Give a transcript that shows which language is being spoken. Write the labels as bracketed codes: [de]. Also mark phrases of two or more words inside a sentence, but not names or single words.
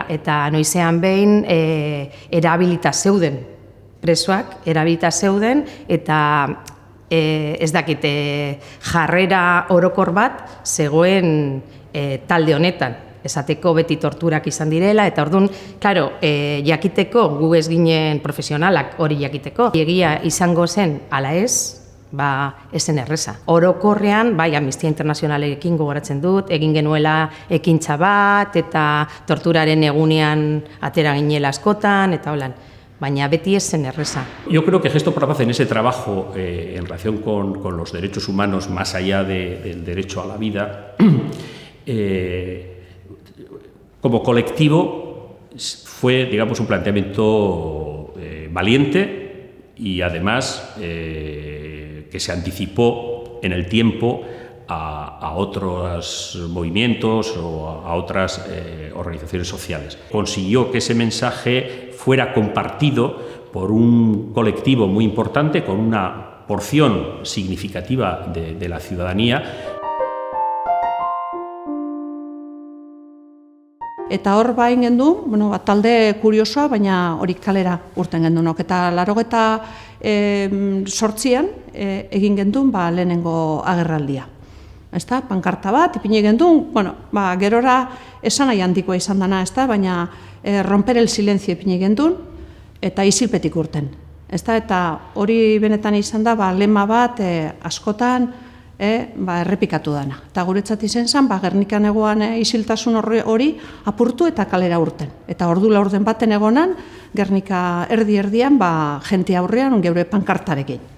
[eu] Eta noizean behin erabilita zeuden presoak, erabilita zeuden, eta ez dakit, jarrera orokor bat zegoen talde honetan, esateko beti torturak izan direla, eta orduan, klaro, jakiteko, gu ez ginen profesionalak hori jakiteko, egia izango zen ala ez, esen erreza. Orokorrean, Amnistia Internazionalekin gogoratzen dut, egin genuela ekintza bat, eta torturaren egunean atera ginela askotan, eta holan. Baina beti ez zen erreza. [es] Yo creo que Gesto por la Paz en ese trabajo en relación con los derechos humanos, más allá del derecho a la vida, como colectivo fue, digamos, un planteamiento valiente y además que se anticipó en el tiempo a otros movimientos o a otras organizaciones sociales. Consiguió que ese mensaje fuera compartido por un colectivo muy importante, con una porción significativa de la ciudadanía. [eu] Eta hor bain gendu, talde kuriosoa, baina hori kalera urten gendunok. Eta 88an egin gendun lehenengo agerraldia. Ezta, pankarta bat, ipini gendun, gerora esan nahi handikoa izan dana, baina [es] romper el silencio [eu] ipini gendun, eta isilpetik urten. Eta hori benetan izan da, lema bat askotan errepikatu dana. Eta guretzat izen zen, Gernikan egoan isiltasun hori apurtu eta kalera urten. Eta ordu laurden baten egonan, Gernika erdi-erdian, jente aurrean, geure pankartarekin.